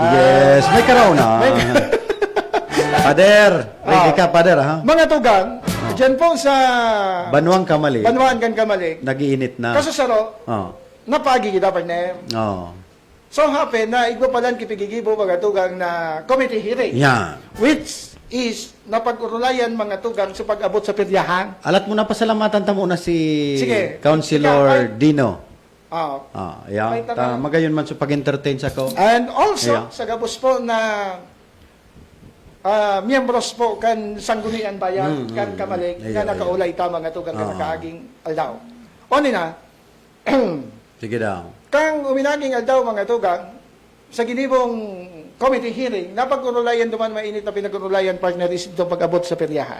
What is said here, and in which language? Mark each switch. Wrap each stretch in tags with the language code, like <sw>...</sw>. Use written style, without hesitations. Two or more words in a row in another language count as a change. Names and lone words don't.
<bik>Yes, may karaw na. Pader, ready ka pader ha? Mga tugang, dyan po sa Banwang Kamalig. Banwaan kan Kamalig. Nagiinit na. Kaso saro, Oh. napagi kita pa na. Oh. So happen na igwa palan kipigigibo mga tugang na</bik> <en>committee hearing.</en> <bik>Yan.</bik> <en>Which is</en> <bik>napag-urulayan mga tugang sa pag-abot sa piryahan. Alat mo na pasalamatan ta muna si Sige. Councilor Ikaw, Dino. May</bik> <en>Yeah.</en> <bik>tanong. Magayon man sa pag-entertain sa ko.</bik> <en>And also, Yeah.</en> <bik>sa gabos po na miyembros po kan Sanggunian Bayan, kan Kamalig,</bik> <en>Yeah,</en> <bik>na nakaulay ta mga tugang Ah. nakaaging aldaw. O na, Sige daw. kang uminaging aldaw mga tugang, sa ginibong</bik> <en>committee hearing,</en> <bik>napag-urulayan duman mainit na pinag-urulayan partner is ito pag-abot sa peryahan.</bik>